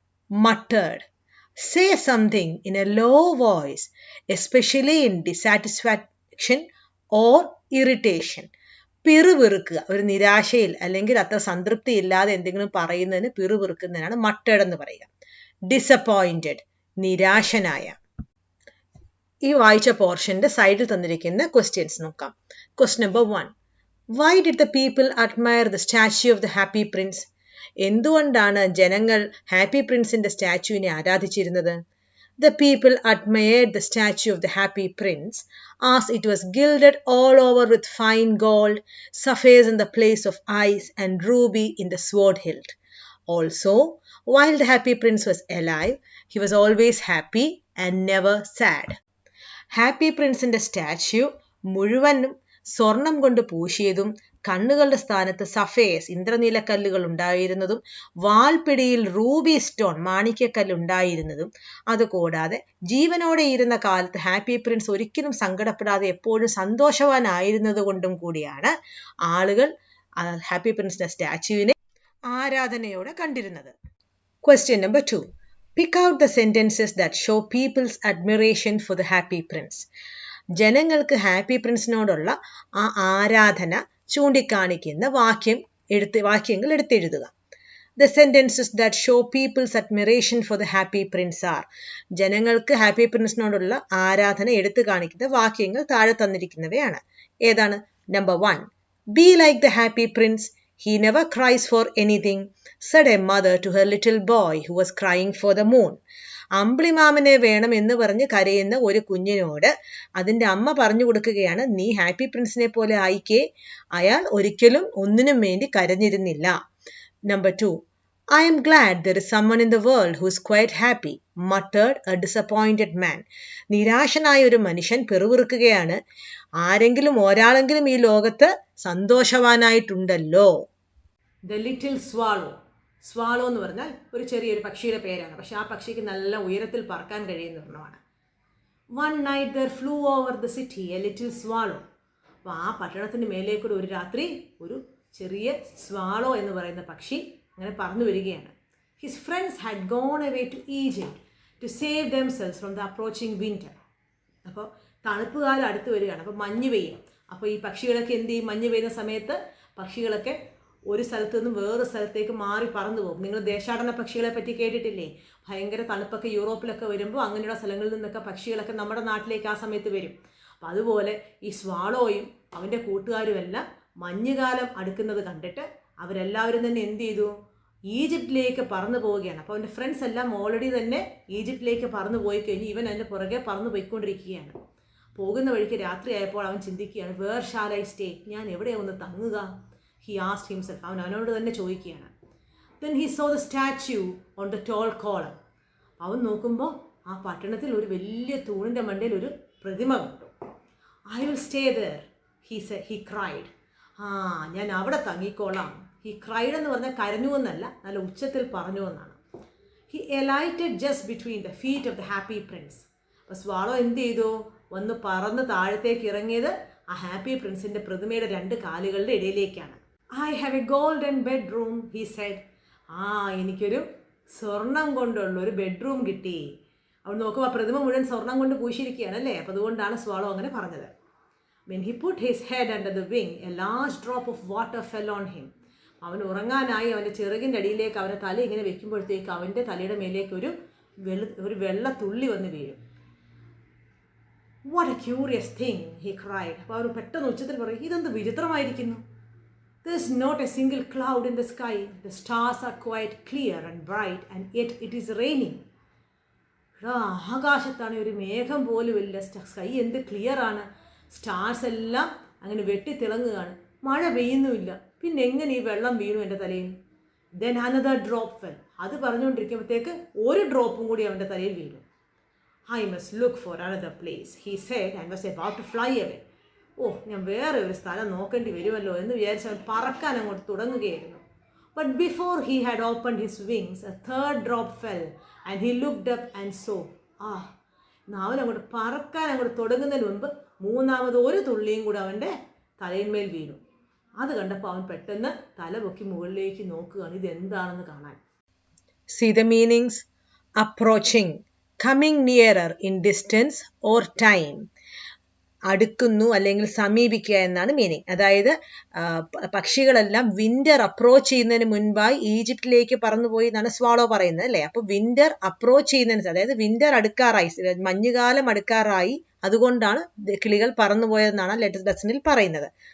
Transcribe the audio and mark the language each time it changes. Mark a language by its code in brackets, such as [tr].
[en] Muttered, say something in a low voice, especially in dissatisfaction or irritation. [ml] പിറുപിറുക്കുക, ഒരു നിരാശയിൽ അല്ലെങ്കിൽ അത്ര സംതൃപ്തി ഇല്ലാതെ എന്തെങ്കിലും പറയുന്നതിന് പിറുപിറുക്കുന്നതിനാണ് മട്ടേഡ് എന്ന് പറയുക. ഡിസപ്പോയിന്റഡ്, നിരാശനായ. ഈ വായിച്ച പോർഷന്റെ സൈഡിൽ തന്നിരിക്കുന്ന ക്വസ്റ്റ്യൻസ് നോക്കാം. Question number 1. [en] Why did the people admire the statue of the happy prince? [ml] എന്തുകൊണ്ടാണ് ജനങ്ങൾ happy പ്രിൻസിന്റെ സ്റ്റാച്യുവിനെ ആരാധിച്ചിരുന്നത്? [en] The people admired the statue of the happy prince as it was gilded all over with fine gold, sapphires in the place of eyes, and ruby in the sword hilt. Also, while the happy prince was alive, he was always happy and never sad. [ml] Happy പ്രിൻസിന്റെ statue മുഴുവനും സ്വർണം കൊണ്ട് പൂശിയതും കണ്ണുകളുടെ സ്ഥാനത്ത് സഫേസ് ഇന്ദ്രനീലക്കല്ലുകൾ ഉണ്ടായിരുന്നതും വാൾപിടിയിൽ Ruby stone മാണിക്യക്കല്ല് ഉണ്ടായിരുന്നതും അതുകൂടാതെ ജീവനോടെ ഇരുന്ന കാലത്ത് happy Prince ഒരിക്കലും സങ്കടപ്പെടാതെ എപ്പോഴും സന്തോഷവാനായിരുന്നത് കൊണ്ടും കൂടിയാണ് ആളുകൾ ഹാപ്പി പ്രിൻസിന്റെ സ്റ്റാച്യുവിനെ ആരാധനയോടെ കണ്ടിരുന്നത്. Question number 2. [en] Pick out the sentences that show people's admiration for the happy prince. [ml] ജനങ്ങൾക്ക് ഹാപ്പി പ്രിൻസിനോടുള്ള ആ ആരാധന ചൂണ്ടിക്കാണിക്കുന്ന വാക്യങ്ങൾ എടുത്തെഴുതുക. [en] The sentences that show people's admiration for the happy prince are. [ml] ജനങ്ങൾക്ക് ഹാപ്പി പ്രിൻസിനോടുള്ള ആരാധന എടുത്തു കാണിക്കുന്ന വാക്യങ്ങൾ താഴെ തന്നിരിക്കുന്നവയാണ്. ഏതാണ്? Number 1. [en] Be like the happy prince. He never cries for anything, said a mother to her little boy who was crying for the moon. [ml] അമ്പിളിമാമനെ വേണം എന്ന് പറഞ്ഞ് കരയുന്ന ഒരു കുഞ്ഞിനോട് അതിൻ്റെ അമ്മ പറഞ്ഞു കൊടുക്കുകയാണ്, നീ ഹാപ്പി പ്രിൻസിനെ പോലെ ആയിക്കേ, അയാൾ ഒരിക്കലും ഒന്നിനും വേണ്ടി കരഞ്ഞിരുന്നില്ല. Number 2. [en] I am glad there is someone in the world who is quite happy, muttered a disappointed man. [ml] നിരാശനായ ഒരു മനുഷ്യൻ പിറുപിറുക്കുകയാണ്, ഒരാളെങ്കിലും ഈ ലോകത്ത് സന്തോഷവാനായിട്ടുണ്ടല്ലോ. [en] The little swallow. [ml] സ്വാളോ എന്ന് പറഞ്ഞാൽ ഒരു ചെറിയൊരു പക്ഷിയുടെ പേരാണ്. പക്ഷെ ആ പക്ഷിക്ക് നല്ല ഉയരത്തിൽ പറക്കാൻ കഴിയുന്ന ഒരെണ്ണമാണ്. [en] One night there flew over the city a little swallow. [ml] അപ്പോൾ ആ പട്ടണത്തിന് മേലേക്കൂടെ ഒരു രാത്രി ഒരു ചെറിയ സ്വാളോ എന്ന് പറയുന്ന പക്ഷി അങ്ങനെ പറന്നു വരികയാണ്. His friends had gone away to Egypt to save themselves from the approaching winter. അപ്പോൾ തണുപ്പ് കാലം അടുത്ത് വരികയാണ്. അപ്പോൾ മഞ്ഞ് പെയ്യും. അപ്പോൾ ഈ പക്ഷികളൊക്കെ എന്ത് ചെയ്യും? മഞ്ഞ് പെയ്യുന്ന സമയത്ത് പക്ഷികളൊക്കെ ഒരു സ്ഥലത്ത് നിന്നും വേറൊരു സ്ഥലത്തേക്ക് മാറി പറന്നു പോകും. നിങ്ങൾ ദേശാടന പക്ഷികളെ പറ്റി കേട്ടിട്ടില്ലേ? ഭയങ്കര തണുപ്പൊക്കെ യൂറോപ്പിലൊക്കെ വരുമ്പോൾ അങ്ങനെയുള്ള സ്ഥലങ്ങളിൽ നിന്നൊക്കെ പക്ഷികളൊക്കെ നമ്മുടെ നാട്ടിലേക്ക് ആ സമയത്ത് വരും. അപ്പം അതുപോലെ ഈ സ്വാളോയും അവൻ്റെ കൂട്ടുകാരുമെല്ലാം മഞ്ഞുകാലം അടുക്കുന്നത് കണ്ടിട്ട് അവരെല്ലാവരും തന്നെ എന്ത് ചെയ്തു? ഈജിപ്തിലേക്ക് പറന്നു പോവുകയാണ്. അപ്പോൾ അവൻ്റെ ഫ്രണ്ട്സ് എല്ലാം ഓൾറെഡി തന്നെ ഈജിപ്തിലേക്ക് പറന്നു പോയി കഴിഞ്ഞ് ഇവൻ അതിൻ്റെ പുറകെ പറന്നു പോയിക്കൊണ്ടിരിക്കുകയാണ്. പോകുന്ന വഴിക്ക് രാത്രിയായപ്പോൾ അവൻ ചിന്തിക്കുകയാണ്, [en] Where shall I stay? [ml] ഞാൻ എവിടെയാണ് ഒന്ന് തങ്ങുക? [en] He asked himself. [ml] അവനോട് തന്നെ ചോദിക്കുകയാണ്. [en] Then he saw the statue on the tall column. [ml] അവൻ നോക്കുമ്പോൾ ആ പട്ടണത്തിൽ ഒരു വലിയ തൂണിൻ്റെ മണ്ടയിൽ ഒരു പ്രതിമ കണ്ടു. [en] I will stay there, he cried. [ml] ഞാൻ അവിടെ തങ്ങിക്കോളാം. [en] He cried [ml] എന്ന് പറഞ്ഞാൽ കരഞ്ഞു എന്നല്ല, നല്ല ഉച്ചത്തിൽ പറഞ്ഞു എന്നാണ്. [en] He alighted just between the feet of the happy prince. [ml] അപ്പോൾ സ്വാളോ എന്ത് ചെയ്തു? വന്ന് പറന്ന് താഴത്തേക്ക് ഇറങ്ങിയത് ആ happy പ്രിൻസിൻ്റെ പ്രതിമയുടെ 2 കാലുകളുടെ ഇടയിലേക്കാണ്. [en] I have a golden bedroom, he said. [ml] എനിക്കൊരു സ്വർണം കൊണ്ടുള്ളൊരു ബെഡ്റൂം കിട്ടി. അവൾ നോക്കുമ്പോൾ ആ പ്രതിമ മുഴുവൻ സ്വർണം കൊണ്ട് പൂശിയിരിക്കുകയാണ് അല്ലേ? അപ്പോൾ അതുകൊണ്ടാണ് സ്വാളോ അങ്ങനെ പറഞ്ഞത്. [en] When he put his head under the wing, a large drop of water fell on him. [ml] അവൻ ഉറങ്ങാനായി അവൻ്റെ ചിറകിൻ്റെ അടിയിലേക്ക് അവൻ്റെ തല ഇങ്ങനെ വെക്കുമ്പോഴത്തേക്ക് അവൻ്റെ തലയുടെ മേലേക്ക് ഒരു വെള്ള തുള്ളി വന്ന് വീഴും. [en] What a curious thing, he cried. [ml] അപ്പോൾ അവർ പെട്ടെന്ന് ഉച്ചത്തിൽ പറയും, ഇതെന്ത് വിചിത്രമായിരിക്കുന്നു. [en] There's not a single cloud in the sky. The stars are quite clear and bright, and yet it is raining. [ml] ആകാശത്താണ് ഒരു മേഘം പോലും ഇല്ല. സ്കൈ എന്ത് ക്ലിയർ ആണ്. സ്റ്റാർസ് എല്ലാം അങ്ങനെ വെട്ടിത്തിളങ്ങുകയാണ്. മഴ പെയ്യുന്നുമില്ല. പിന്നെ എങ്ങനെ ഈ വെള്ളം വീണു എൻ്റെ തലയിൽ? [en] Then another drop fell. [ml] അത് പറഞ്ഞുകൊണ്ടിരിക്കുമ്പോഴത്തേക്ക് ഒരു ഡ്രോപ്പും കൂടി അവൻ്റെ തലയിൽ വീണു. [en] I must look for another place, he said, and was about to fly away. [ml] ഞാൻ വേറെ ഒരു സ്ഥലം നോക്കേണ്ടി വരുമല്ലോ എന്ന് വിചാരിച്ച് അവൻ പറക്കാൻ അങ്ങോട്ട് തുടങ്ങുകയായിരുന്നു. [en] But before he had opened his wings, a third drop fell, and he looked up and saw. [ml] അവൻ അങ്ങോട്ട് പറക്കാൻ അങ്ങോട്ട് തുടങ്ങുന്നതിന് മുമ്പ് മൂന്നാമത് ഒരു തുള്ളിയും കൂടെ അവൻ്റെ തലയിന്മേൽ വീണു. അത് കണ്ടപ്പോൾ അവൻ പെട്ടെന്ന് തല പൊക്കി മുകളിലേക്ക് നോക്കുകയാണ് ഇതെന്താണെന്ന് കാണാൻ. [en] See the meanings: approaching, coming nearer in distance or time. [ml] അടുക്കുന്നു അല്ലെങ്കിൽ സമീപിക്കുക എന്നാണ് മീനിങ്. അതായത് പക്ഷികളെല്ലാം വിന്റർ അപ്രോച്ച് ചെയ്യുന്നതിന് മുൻപായി ഈജിപ്തിലേക്ക് പറന്നുപോയി എന്നാണ് സ്വാളോ പറയുന്നത് അല്ലേ. അപ്പോൾ വിന്റർ അപ്രോച്ച് ചെയ്യുന്നതിന്, അതായത് വിന്റർ അടുക്കാറായി, മഞ്ഞുകാലം അടുക്കാറായി, അതുകൊണ്ടാണ് കിളികൾ പറന്നുപോയതെന്നാണ് ലെസണിൽ പറയുന്നത്.